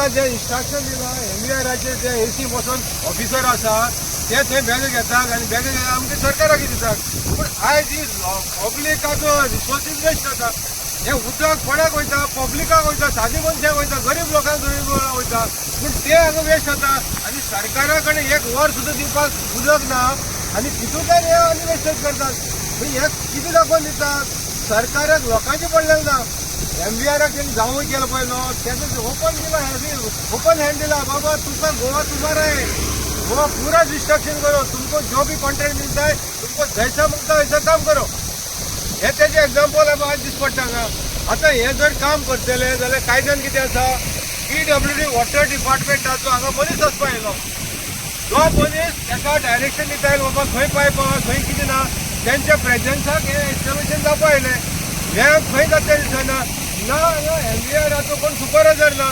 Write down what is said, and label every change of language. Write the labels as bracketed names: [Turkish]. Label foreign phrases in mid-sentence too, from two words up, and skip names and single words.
[Konkani] जे इन्स्ट्रक्शन दिलां MVRाचे जे AC बसून ऑफिसर आसा ते थंय बॅग घेतात आनी बॅग आमच्या सरकाराक दितात पूण आयज ही पब्लिकाचो रिसोर्सीस वेस्ट जाता हे उदक कोणाक वयता पब्लिकाक वयता सादी मनशाक वयता गरीब लोकांक वयता पूण ते हांगा वेस्ट जाता आनी सरकारा कडेन एक वर सुद्दां दिवपाक उदक ना आनी तितूंतल्यान हे आनी वेस्टेज करतात हे कितें दाखोवन दितात सरकाराक लोकांचे पडलें ना MVRाक तेणी जावूय केलं पळय न्हू तेणें [English] open hand [Hindi] दिला बाबा तुमका गोवा तुम्हारा है गोवा पूरा डिस्ट्रक्शन करो तुमको जो भी कॉन्ट्रैक्ट मिलता है तुमको जैसा मागता वैसा काम करो [Konkani] हे तेजे एग्जाम्पल आमकां आज दिसपडटा हांगा आतां हे जर काम करतले जाल्यार कायद्यान कितें आसा PWD वॉटर डिपार्टमेंटाचो हांगा मनीस आसपा येयलो जो मनीस ताका डायरेक्शन दिता येयलो बाबा खंय पायप आहा खंय कितें ना तेंच्या प्रेजन्साक हे एस्टिमेशन जावपा येयलें हे खंय जाता दिसना ना MVRाचो कोण सुपरवायझर ना